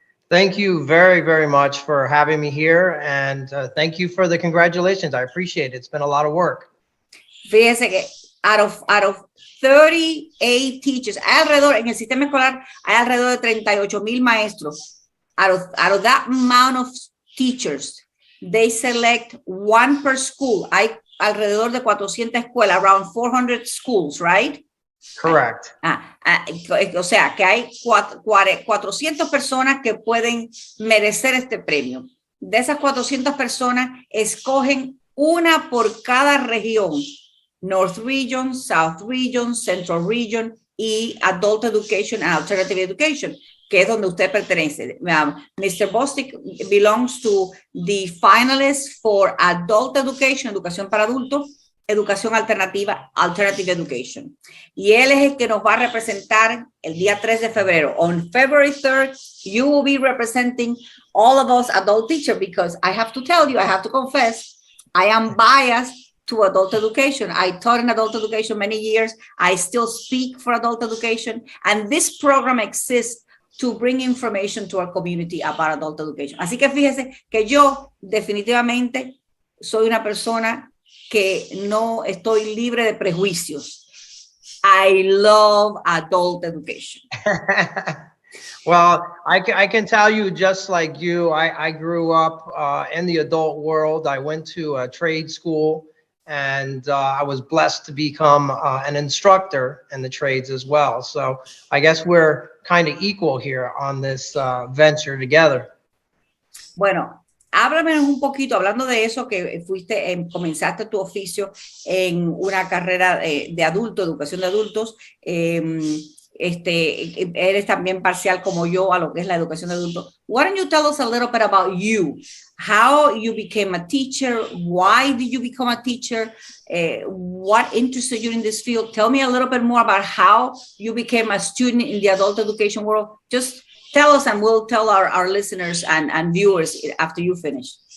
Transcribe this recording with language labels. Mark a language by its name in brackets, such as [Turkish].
[English] Thank you very, very much for having me here, and thank you for the congratulations. I appreciate it. It's been a lot of work. [Spanish] Fíjense que [English] out of 38 teachers, [Spanish] en el sistema escolar hay alrededor de 38,000 maestros. [English] Out of that amount of teachers, they select one per school. [Spanish] Hay alrededor de 400 escuelas, [English] around 400 schools, right? Correct. [Spanish] O sea, que hay 400 personas que pueden merecer este premio. De esas 400 personas, escogen una por cada región. [English] North Region, South Region, Central Region y Adult Education and Alternative Education. [Spanish] que es donde usted pertenece. [English] Mr. Bostic belongs to the finalists for adult education, [Spanish] educación para adultos, educación alternativa, [English] alternative education. [Spanish] Y él es el que nos va a representar el día 3 de febrero. [English] On February 3rd, you will be representing all of us adult teachers, because I have to tell you, I have to confess, I am biased to adult education. I taught in adult education many years. I still speak for adult education. And this program exists to bring information to our community about adult education. [Spanish] Así que fíjese que yo definitivamente soy una persona que no estoy libre de prejuicios. [English] I love adult education. Well, I can tell you, just like you, I grew up in the adult world. I went to a trade school, and I was blessed to become an instructor in the trades as well. So I guess we're kind of equal here on this venture together. [Spanish] Bueno, háblame un poquito, hablando de eso, que comenzaste tu oficio en una carrera de adulto, educación de adultos. Eres también parcial como yo a lo que es la educación de adultos. [English] Why don't you tell us a little bit about you? How you became a teacher? Why did you become a teacher? What interested you in this field? Tell me a little bit more about how you became a student in the adult education world. Just tell us, and we'll tell our listeners and viewers after you finish.